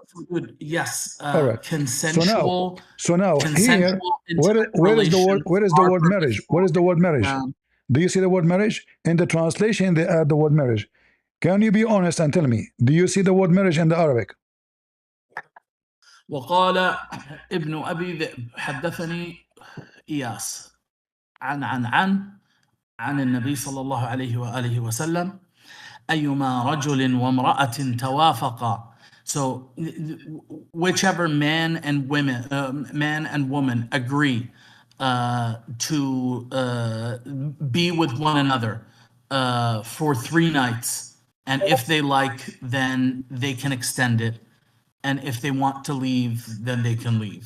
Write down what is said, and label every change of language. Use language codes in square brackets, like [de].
[en] Good. Yes. All right. Consensual. So now here, where is the word marriage? What is the word marriage? Do you see the word marriage? In the translation, they add the word marriage. Can you be honest and tell me, do you see the word marriage in the Arabic? [ar] وقال ابن أبي ذئب حدثني إياس عن النبي صلى الله عليه وآله وسلم أيما رجل وامرأة توافقا. [en] So whichever man and woman agree to be with one another for 3 nights, and if they like, then they can extend it, and if they want to leave, then they can leave.